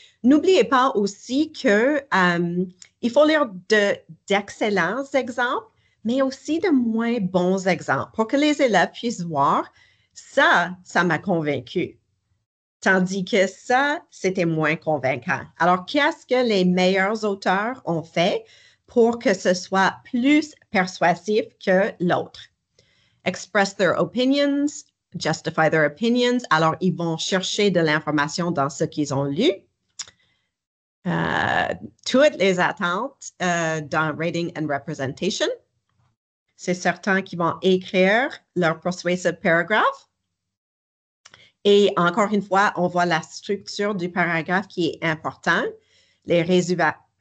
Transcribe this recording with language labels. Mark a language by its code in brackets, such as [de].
[fr] N'oubliez pas aussi que il faut lire d'excellents exemples, mais aussi de moins bons exemples pour que les élèves puissent voir ça m'a convaincu. Tandis que ça, c'était moins convaincant. Alors, qu'est-ce que les meilleurs auteurs ont fait pour que ce soit plus persuasif que l'autre? [en] Express their opinions, justify their opinions. [fr] Alors, ils vont chercher de l'information dans ce qu'ils ont lu. Toutes les attentes dans Rating and Representation. C'est certain qu'ils vont écrire leur [en] persuasive paragraph. [fr] Et encore une fois, on voit la structure du paragraphe qui est important, les révisions.